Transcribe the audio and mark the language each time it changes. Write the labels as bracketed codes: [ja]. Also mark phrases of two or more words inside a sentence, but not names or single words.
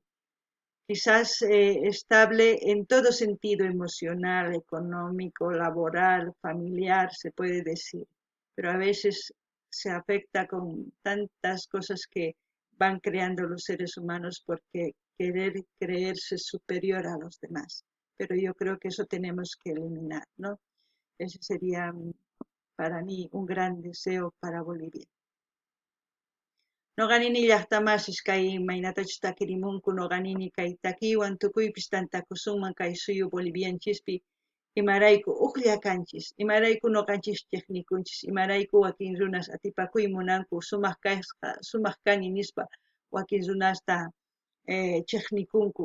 [es] Quizás estable en todo sentido emocional, económico, laboral, familiar, se puede decir, pero a veces se afecta con tantas cosas que van creando los seres humanos porque querer creerse superior a los demás. Pero yo creo que eso tenemos que eliminar, ¿no? Ese sería para mí un gran deseo para Bolivia. [qu] Noqanini llaqtamasish kay imaynatachus takirimunku noqanini kay takiwan tukuypis tantakusunman kay suyu Bolivianchispi imarayku uqlla kanchis, imarayku noqanchis chiqnikunchis, imarayku wakin runas atipakuy munanku sumaq kani nispa wakin runasta chiqnikunku.